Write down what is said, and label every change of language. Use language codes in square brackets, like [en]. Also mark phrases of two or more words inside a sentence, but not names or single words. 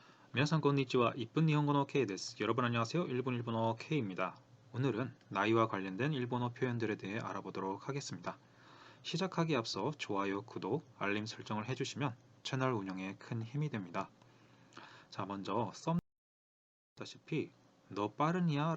[ja] 皆さんこんにちは. [ko] 이쁜 일본어 Kです. 여러분 안녕하세요. 일본어 K입니다. 오늘은 나이와 관련된 일본어 표현들에 대해 알아보도록 하겠습니다. 시작하기 앞서 좋아요, 구독, 알림 설정을 해주시면 채널 운영에 큰 힘이 됩니다. 자, 먼저 썸다시피 너 빠르냐?